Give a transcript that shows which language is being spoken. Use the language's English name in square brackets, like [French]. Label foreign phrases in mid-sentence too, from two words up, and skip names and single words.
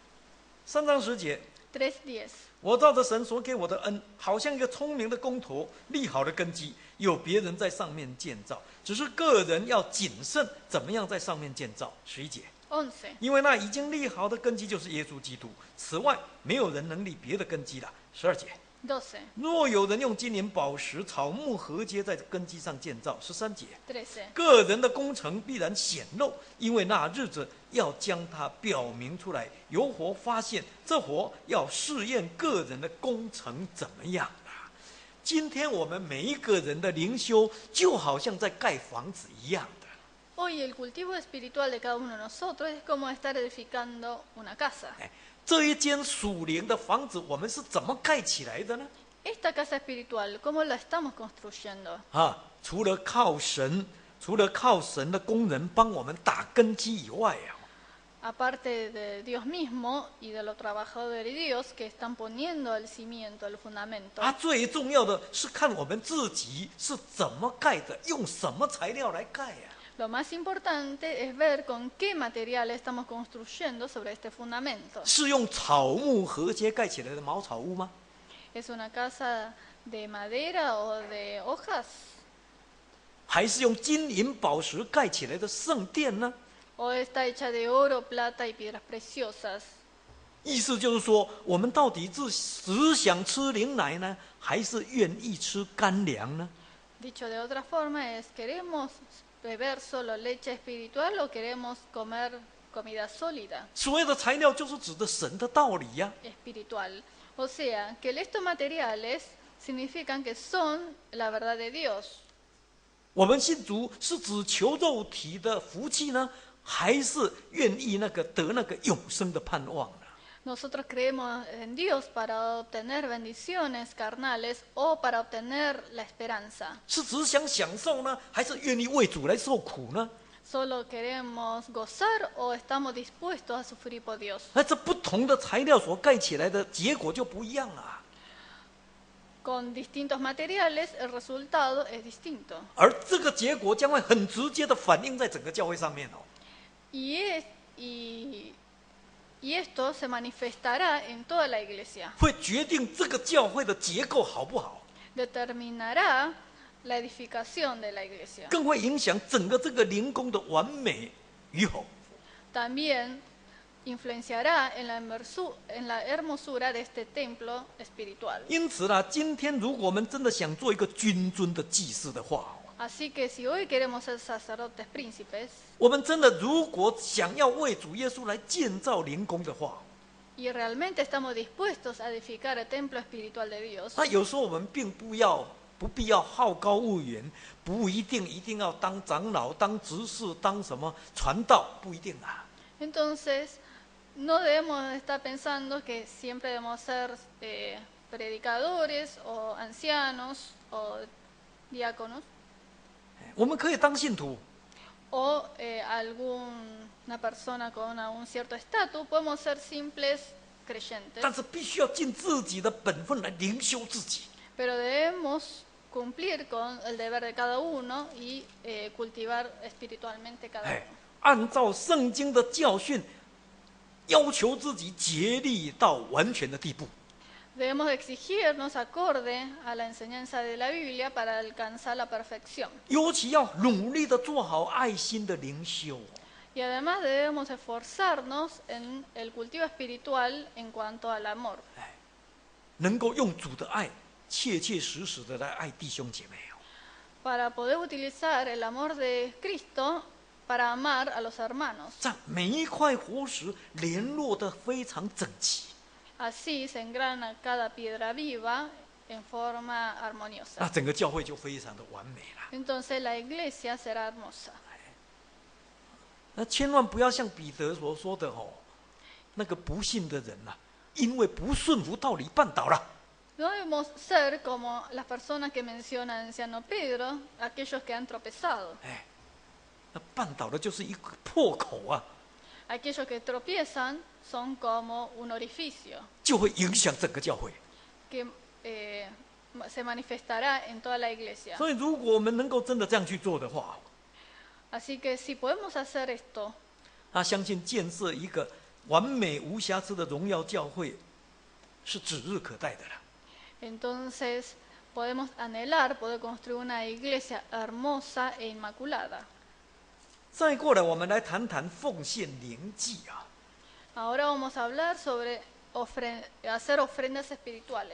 [Chinese] 3 章10节， 3:10. 我照着神所给我的恩，好像一个聪明的工头，立好的根基，有别人在上面建造，只是个人要谨慎，怎么样在上面建造。11节， 11. 因为那已经立好的根基就是耶稣基督，此外没有人能立别的根基了。12节， 12. 若有人用金银宝石、草木合接在根基上建造。13节， 13. 个人的工程必然显露，因为那日子要将它表明出来，由火发现，这火要试验个人的工程怎么样啊。今天我们每一个人的灵修，就好像在盖房子一样的。 [Spanish] Hoy el cultivo espiritual de cada uno de nosotros es como estar edificando una casa. [Chinese] 这一间属灵的房子，我们是怎么盖起来的呢？ [Spanish] Esta casa espiritual, ¿cómo la estamos construyendo? [Chinese] 除了靠神的工人帮我们打根基以外啊。 [Spanish] Aparte de Dios mismo y de los trabajadores de Dios que están poniendo el cimiento, el fundamento. [Chinese] 最重要的是看我们自己是怎么盖的，用什么材料来盖呀、 [Spanish] Lo más importante es ver con qué material estamos construyendo sobre este fundamento. [Chinese] 是用草木合接盖起来的茅草屋吗？ [Spanish] ¿Es una casa de madera o de hojas? [Chinese] 还是用金银宝石盖起来的圣殿呢？ [Spanish] ¿O está hecha de oro, plata y piedras preciosas? [Chinese] 意思就是说，我们到底是只想吃灵奶呢，还是愿意吃干粮呢？ [Spanish] Dicho de otra forma es, ¿queremos beber solo leche espiritual o queremos comer comida sólida [Chinese] 所有的材料就是指的神的道理呀、 [Spanish] espiritual? O sea, que estos materiales significan que son la verdad de Dios. [Chinese] 我们信主是只求肉体的福气呢，还是愿意得那个永生的盼望呢？ [Spanish] Nosotros creemos en Dios para obtener bendiciones carnales o para obtener la esperanza. [Chinese] 是只想享受呢，还是愿意为主来受苦呢？ [Spanish] ¿Solo queremos gozar o estamos dispuestos a sufrir por Dios? [Chinese] 那这不同的材料所盖起来的结果就不一样了。 [Spanish] Con distintos materiales el resultado es distinto. [Chinese] 而这个结果将会很直接的反映在整个教会上面哦。 [Spanish] Y esto se manifestará en toda la iglesia. [Chinese] 会决定这个教会的结构好不好， [Spanish] Determinará la edificación de la iglesia. [Chinese] 更会影响整个这个灵宫的完美与否。 [Spanish] También influenciará en la hermosura de este templo espiritual. [Chinese] 因此呢，今天如果我们真的想做一个君尊的祭司的话， [Spanish] Así que si hoy queremos ser sacerdotes príncipes [Chinese] 我们真的如果想要为主耶稣来建造灵宫的话， [Spanish] y realmente estamos dispuestos a edificar el templo espiritual de Dios, [Chinese] 那有时候我们并不必要好高骛远，不一定要当长老、当执事、当什么传道，不一定啊。 [Spanish] entonces no debemos estar pensando que siempre debemos ser predicadores o ancianos o diáconos [Chinese] 我们可以当信徒， [Spanish] o alguna persona con un cierto estatus, podemos ser simples creyentes, [Chinese] 但是必须要尽自己的本分来灵修自己。 [Spanish] pero debemos cumplir con el deber de cada uno y cultivar espiritualmente cada 哎 uno. [Chinese] 按照圣经的教训，要求自己竭力到完全的地步。 [Spanish] Debemos exigirnos acorde a la enseñanza de la Biblia para alcanzar la perfección. [Chinese] 尤其要努力的做好爱心的灵修， [Spanish] Y además debemos esforzarnos en el cultivo espiritual en cuanto al amor, [Chinese] 能够用主的爱，切切实实的来爱弟兄姐妹哦。 [Spanish] para poder utilizar el amor de Cristo para amar a los hermanos. [Chinese] 这样每一块活石联络得非常整齐， [Spanish] Así se engrana cada piedra viva en forma 那 armoniosa. [Chinese] 整个教会就非常的完美了。 [Spanish] Entonces la iglesia será hermosa. [Chinese] 那千万不要像彼得所说的哦，那个不信的人呐、因为不顺服道理绊倒了。 [Spanish] No debemos ser como las personas que menciona el anciano Pedro, aquellos que han tropezado. [Chinese] 哎，那绊倒的就是一个破口啊， [Spanish] Aquellos que tropiezan son como un orificio [Chinese] 就会影响整个教会。 [Spanish] que se manifestará en toda la iglesia. [Chinese] 所以，如果我们能够真的这样去做的话， [Spanish] Así que si podemos hacer esto, [Chinese] 那相信建设一个完美无瑕疵的荣耀教会，是指日可待的了。 [Spanish] entonces podemos anhelar poder construir una iglesia hermosa e inmaculada. [Chinese] 再过来，我们来谈谈奉献灵祭啊。 [Spanish] Ahora vamos a hablar sobre hacer ofrendas espirituales.